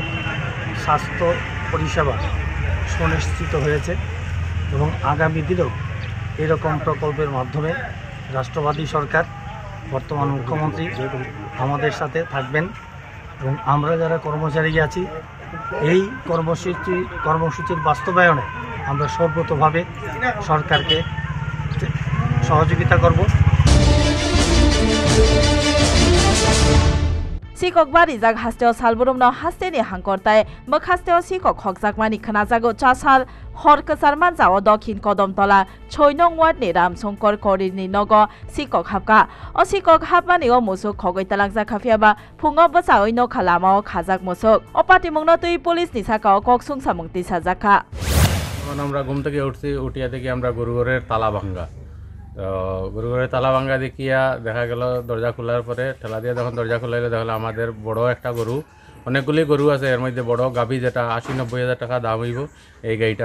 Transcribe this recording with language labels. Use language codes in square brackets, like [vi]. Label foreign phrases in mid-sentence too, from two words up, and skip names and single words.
[bn] স্বাস্থ্য পরিষেবা সুনিশ্চিত হয়েছে এবং আগামী দিনেও এরকম প্রকল্পের মাধ্যমে রাষ্ট্রবাদী সরকার বর্তমান মুখ্যমন্ত্রী আমাদের সাথে থাকবেন এবং আমরা যারা কর্মচারী আছি এই কর্মসূচির বাস্তবায়নে আমরা সর্বতোভাবে সরকারকে সহযোগিতা করব [trp] Sikok bari jak hasteo salburum no hasteni hangkortai bak hasteo sikok hokjak mani khanajago chasal hor kesar manjao dokhin kodom tola 6 nong ward ni Ram Shankar Kori ni nogo sikok hapka o sikok hapmani o musuk khogoi talangjak khafiaba phungo bachai no khalama o khajak musuk o patimung no tui police ni saka o koksung samungti sajaka [bn] আমরা ঘুম থেকে উঠছি উঠিয়া থেকে আমরা গরুঘরের তালা ভাঙ্গা তো গরুঘরের তালা ভাঙ্গা দেখিয়া দেখা গেল দরজা খোলার পরে ঠেলা দিয়ে যখন দরজা খোলাইলে দেখলাম আমাদের বড় একটা গরু অনেকগুলি গরু আছে এর মধ্যে বড় গাভী যেটা 80-90 হাজার টাকা দাম হইব এই গাড়িটা